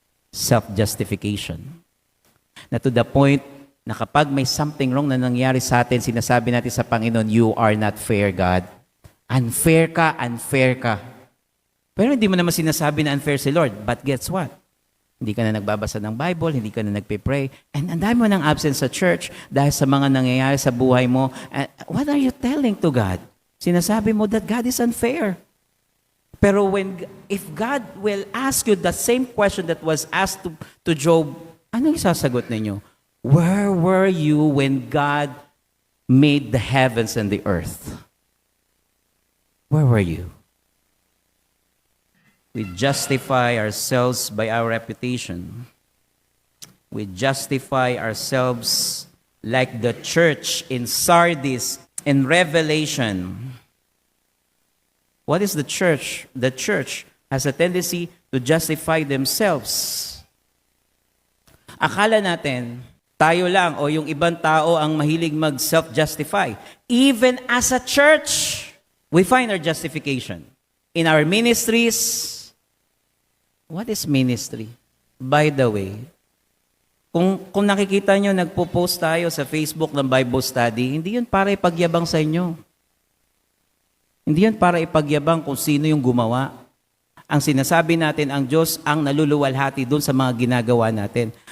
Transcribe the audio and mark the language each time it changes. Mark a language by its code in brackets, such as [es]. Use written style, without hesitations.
[tl] Self-justification. Na to the point na kapag may something wrong na nangyari sa atin, sinasabi natin sa Panginoon, [en] you are not fair, God. [tl] Unfair ka, unfair ka. Pero hindi mo naman sinasabi na unfair si Lord. [en] But guess what? [tl] Hindi ka na nagbabasa ng Bible, hindi ka na nagpe-pray, and ang dami mo ng absence sa church dahil sa mga nangyayari sa buhay mo. [en] What are you telling to God? [tl] Sinasabi mo [en] that God is unfair. Pero if God will ask you the same question that was asked to Job, [tl] anong isasagot ninyo? [en] Where were you when God made the heavens and the earth? Where were you? We justify ourselves by our reputation. We justify ourselves like the church in Sardis in Revelation. What is the church? The church has a tendency to justify themselves. [tl] Akala natin, tayo lang o yung ibang tao ang mahilig mag-self-justify. [en] Even as a church, we find our justification. In our ministries, what is ministry? [tl] By the way, kung nakikita nyo, nagpo-post tayo sa Facebook ng Bible study, hindi yun para ipagyabang sa inyo. Hindi yun para ipagyabang kung sino yung gumawa. Ang sinasabi natin, ang Diyos ang naluluwalhati doon sa mga ginagawa natin.